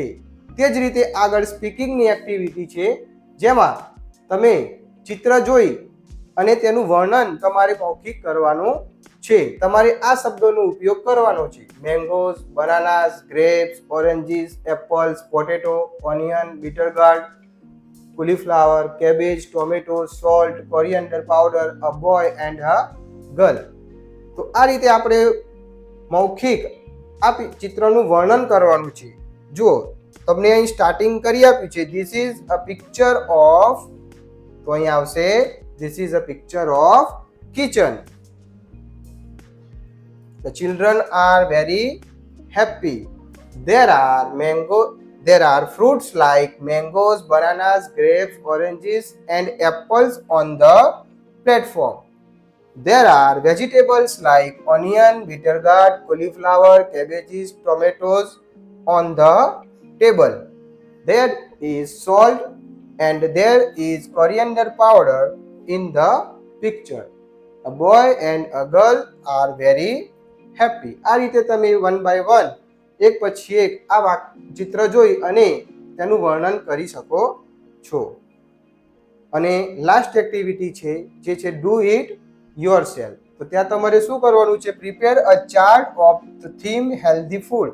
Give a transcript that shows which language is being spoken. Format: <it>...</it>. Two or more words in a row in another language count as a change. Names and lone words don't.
<gu>તે જ રીતે આગળ</gu> <en>speakingની activity</en> <gu>છે, જેમાં તમે ચિત્ર જોઈ અને તેનું વર્ણન તમારે મૌખિક કરવાનું છે. તમારે આ શબ્દોનો ઉપયોગ કરવાનો છે:</gu> <en>mangoes, bananas, grapes, oranges, apples, potato, onion, bitter gourd, cauliflower, cabbage, tomato, salt, coriander powder, a boy and a girl.</en> <gu>તો આ રીતે આપણે મૌખિક આ ચિત્રનું વર્ણન કરવાનું છે. જુઓ, તમને અહીં સ્ટાર્ટિંગ કરી આપ્યું છે,</gu> <en>this is a picture of,</en> <gu>તો અહીં આવશે</gu> <en>this is a picture of kitchen. The children are very happy. There are fruits like mangoes, bananas, grapes, oranges and apples on the platform. There are vegetables like onion, bitter gourd, cauliflower, cabbages, tomatoes on the table. There is salt and there is coriander powder in the picture. A boy and a girl are very happy.</en> <gu>આ રીતે તમે</gu> <en>one by one</en> <gu>એક પછી એક આ ચિત્ર જોઈ અને તેનું વર્ણન કરી શકો છો. અને</gu> <en>last activity</en> <gu>છે જે છે</gu> <en>do it yourself.</en> <gu>તો ત્યાં તમારે શું કરવાનું છે?</gu> <en>prepare a chart of the theme healthy food.</en>